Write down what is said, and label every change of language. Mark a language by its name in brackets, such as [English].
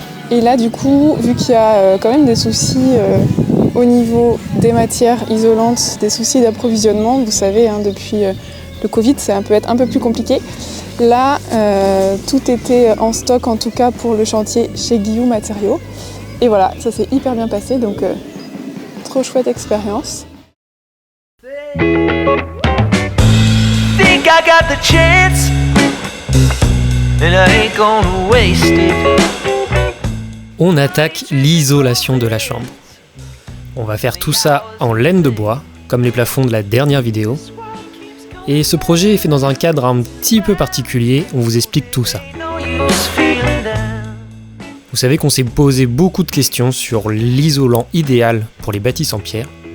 [French] Et là du coup, vu qu'il y a quand même des soucis au niveau des matières isolantes, des soucis d'approvisionnement, vous savez, depuis le Covid, ça peut être un peu plus compliqué. Là, tout était en stock, en tout cas pour le chantier chez Guillou Matériaux. Et voilà, ça s'est hyper bien passé, donc trop chouette expérience. [English] Think I got the chance, and I ain't gonna waste it. [French] On attaque l'isolation de la chambre. On va faire tout ça en laine de bois, comme les plafonds de la dernière vidéo. Et ce projet est fait dans un cadre un petit peu particulier, on vous explique tout ça. Vous savez qu'on s'est posé beaucoup de questions sur l'isolant idéal pour les bâtisses en pierre.